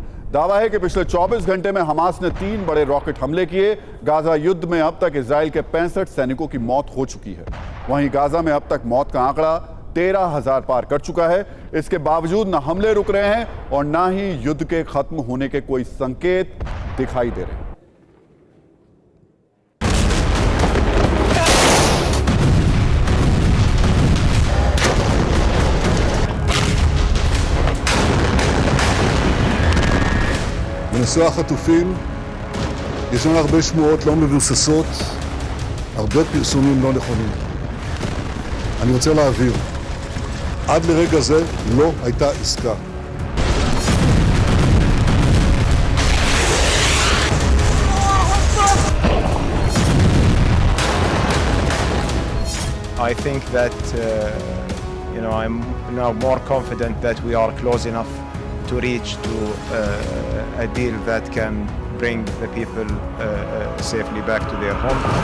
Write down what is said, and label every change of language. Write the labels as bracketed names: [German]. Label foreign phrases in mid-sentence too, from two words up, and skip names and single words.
[Hindi] दावा है कि पिछले 24 घंटे में हमास ने 3 बड़े रॉकेट हमले किए। गाजा युद्ध में अब तक इजराइल के 65 सैनिकों की मौत हो चुकी है। वहीं गाजा में अब तक मौत का आंकड़ा 13,000 पार कर चुका है। इसके बावजूद न हमले रुक रहे हैं और न ही युद्ध के खत्म होने के कोई संकेत दिखाई दे रहे हैं। [Hebrew] בנושא החטופים ישנן הרבה שמועות לא מבוססות, הרבה פרסומים לא נכונים. אני רוצה להבהיר, עד לרגע זה לא הייתה עסקה. [English] I think that I'm now more confident that we are close enough to reach to a deal that can bring the people safely back to their home.